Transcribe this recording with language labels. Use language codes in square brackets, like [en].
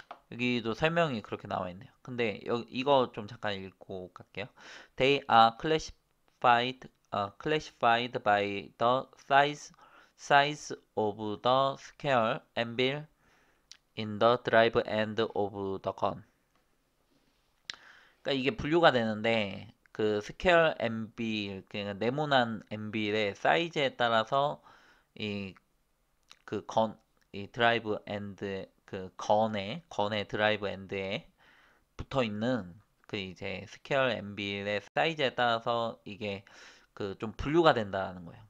[ko] 여기도 설명이 그렇게 나와 있네요. 근데 이거 좀 잠깐 읽고 갈게요. [en] They are classified by the size of the square anvil in the drive end of the gun. [ko] 그러니까 이게 분류가 되는데 그 스퀘어 엠빌, 그러니까 네모난 엠빌의 사이즈에 따라서 이 그 이 드라이브 엔드 그 건의 드라이브 엔드에 붙어 있는 그 이제 스퀘어 엠빌의 사이즈에 따라서 이게 그 좀 분류가 된다는 거예요.